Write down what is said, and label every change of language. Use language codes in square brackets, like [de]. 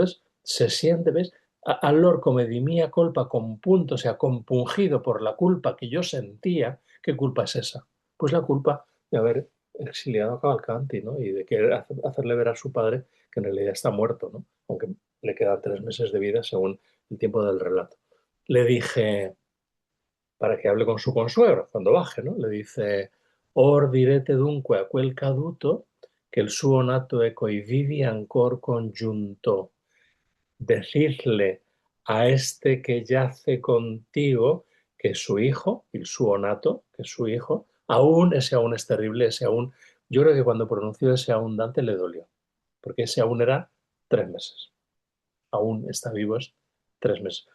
[es] Entonces, se siente, ¿ves? [it] Allor come di mia colpa compunto, [es] o sea, compungido por la culpa que yo sentía. ¿Qué culpa es esa? Pues la culpa de haber exiliado a Cavalcanti, ¿no? Y de querer hacerle ver a su padre que en realidad está muerto, ¿no? Aunque le quedan 3 meses de vida según el tiempo del relato. Le dije, para que hable con su consuegro cuando baje, ¿no? Le dice, [it] or direte dunque a quel caduto che il suo nato e coi vivi ancor congiunto. [es] Decirle a este que yace contigo que su hijo, [it] el suo nato, [es] que su hijo, aún, ese aún es terrible, ese aún, yo creo que cuando pronunció ese aún Dante le dolió, porque ese aún era 3 meses, aún está vivo es 3 meses.